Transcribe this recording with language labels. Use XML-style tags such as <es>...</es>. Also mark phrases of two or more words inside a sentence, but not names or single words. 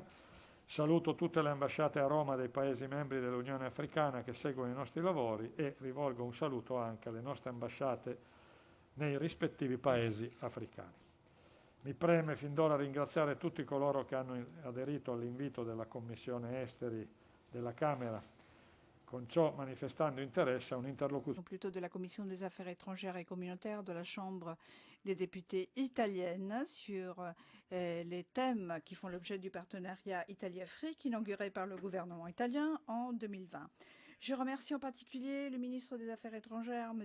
<it>Saluto tutte le ambasciate a Roma dei Paesi membri dell'Unione Africana che seguono i nostri lavori e rivolgo un saluto anche alle nostre ambasciate nei rispettivi Paesi africani. Mi preme fin d'ora ringraziare tutti coloro che hanno aderito all'invito della Commissione Esteri della Camera, con ciò manifestando interesse a un'interlocuzione.</it> <fr>Plutôt de la Commission des Affaires étrangères et communautaires de la Chambre des députés italienne sur les thèmes qui font l'objet du partenariat Italie-Afrique inauguré par le gouvernement italien en 2020. Je remercie en particulier le ministre des Affaires étrangères, M.</fr>